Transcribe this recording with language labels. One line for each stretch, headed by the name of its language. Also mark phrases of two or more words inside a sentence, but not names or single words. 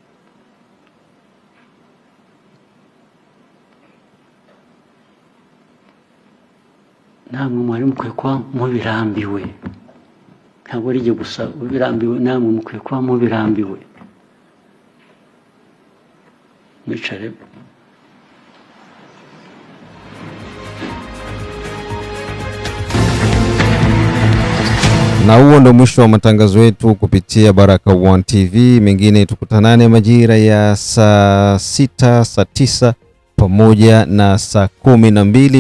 Kinyarwanda: Namwe mwari mukwiye kuba mubirambiwe, ntabwo ari jye gusa ubirambiwe, namwe mukwiye kuba mubirambiwe. Mwicare.
Swahili: Na huo ndo mwisho wa matangazo yetu kupitia Baraka1 TV. Mengine tukutanane majira ya saa 6, saa 9 pamoja na saa 12.